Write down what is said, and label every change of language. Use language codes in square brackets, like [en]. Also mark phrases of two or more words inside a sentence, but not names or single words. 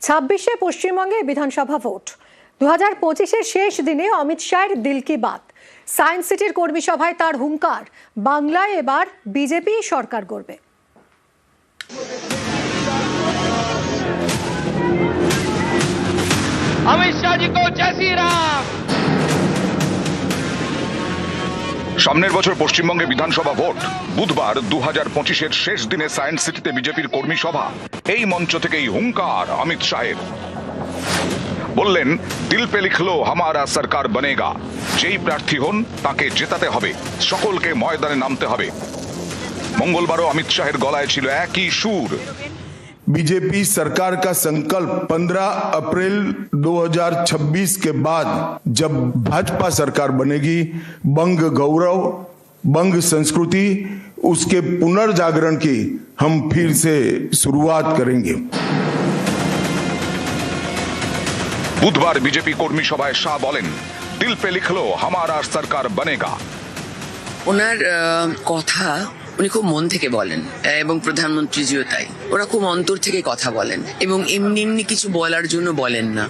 [bn] 26শে পশ্চিমবঙ্গে বিধানসভা ভোট। 2025-এর শেষ দিনে অমিত শাহের [hi] दिल की बात। [bn] সায়েন্স সিটির কর্মী সভায় তার হুঙ্কার, বাংলায় এবার বিজেপি সরকার গড়বে। [hi] अमित शाह जी को जय श्री राम। [bn] সামনের বছর পশ্চিমবঙ্গে বিধানসভা ভোট। বুধবার 2025-এর শেষ দিনে সায়েন্স সিটিতে বিজেপির কর্মী সভা। এই মঞ্চ থেকেই হুঙ্কার অমিত শাহের। বললেন, [hi] दिल पे लिखलो हमारा सरकार बनेगा। [bn] যেই প্রার্থী হন তাকে জেতাতে হবে, সকলকে ময়দানে নামতে হবে। মঙ্গলবারও অমিত শাহের গলায় ছিল একই সুর। [hi] बीजेपी सरकार का संकल्प 15 अप्रैल 2026 के बाद जब भाजपा सरकार बनेगी, बंग गौरव, बंग संस्कृति, उसके पुनर्जागरण की हम फिर से शुरुआत करेंगे। [bn] বুধবার বিজেপি কর্মী সভায় শাহ বলেন, [hi] दिल पे लिखलो हमारा सरकार बनेगा। [bn] ওনার কথা উনি খুব মন থেকে বলেন এবং প্রধানমন্ত্রীজিও তাই। ওরা খুব অন্তর থেকে কথা বলেন এবং এমনি এমনি কিছু বলার জন্য বলেন না।